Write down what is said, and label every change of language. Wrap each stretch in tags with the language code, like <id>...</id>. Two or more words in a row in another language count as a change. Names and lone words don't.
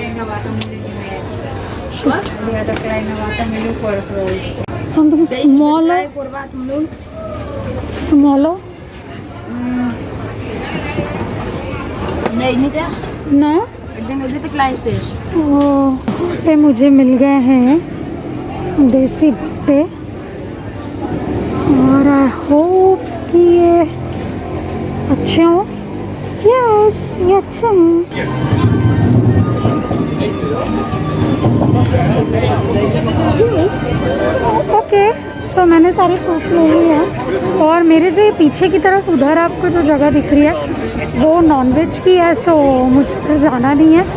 <en>Something smaller. Smaller?</en> <nl>Nee, niet echt.</nl> <en>No?</en> <nl>Ik denk dat dit de kleinste is.</nl> <hi>पे मुझे मिल गए हैं देसी भुट्टे और</hi> <en>I hope</en> <hi>कि ये अच्छे हों। यस, ये अच्छे हैं।</hi> <en>okay, so</en> <hi>मैंने सारे फ्रूट ले लिए हैं और मेरे जो ये पीछे की तरफ उधर आपको जो जगह दिख रही है वो नॉनवेज की है, सो मुझे फिर जाना नहीं है।</hi>